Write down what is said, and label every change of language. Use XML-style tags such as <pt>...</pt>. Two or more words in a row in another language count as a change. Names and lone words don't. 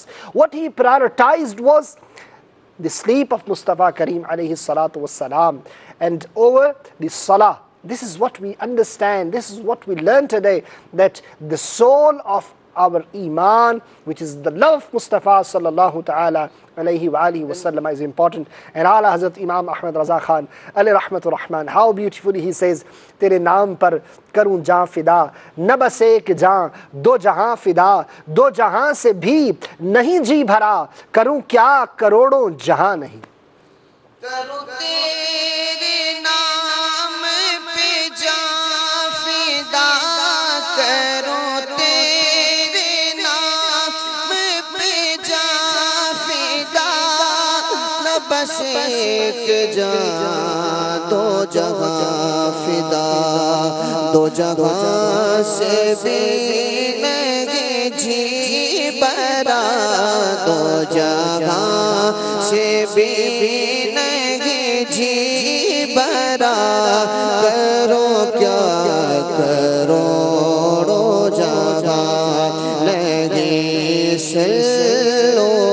<en>What he prioritized was the sleep of Mustafa Kareem</en> <ar>عليه الصلاة والسلام,</ar> <en>and over the Salah. This is what we understand, this is what we learn today, that the soul of our Iman, which is the love of Mustafa</en> <ar>صلى الله تعالى عليه وعلى آله وسلم,</ar> <en>is important. And Allah Hazrat Imam Ahmad Raza Khan</en> <ar>عليه رحمة الرحمن,</ar> <en>how beautifully he says,</en> <ur>تیرے نام پر کروں جاں فدا نہ بس ایک جاں دو جہاں فدا دو جہاں سے بھی نہیں جی بھرا کروں کیا کروڑوں جہاں نہیں. کروں تیرے نام پہ جاں فدا کروں تیرے نام پہ بس ایک جان دو جہاں فدا دو جہاں سے بھی نہیں جی برا دو جہاں سے بھی نہیں جی برا کرو کیا کروڑوں جہاں نہیں صلوا</ur>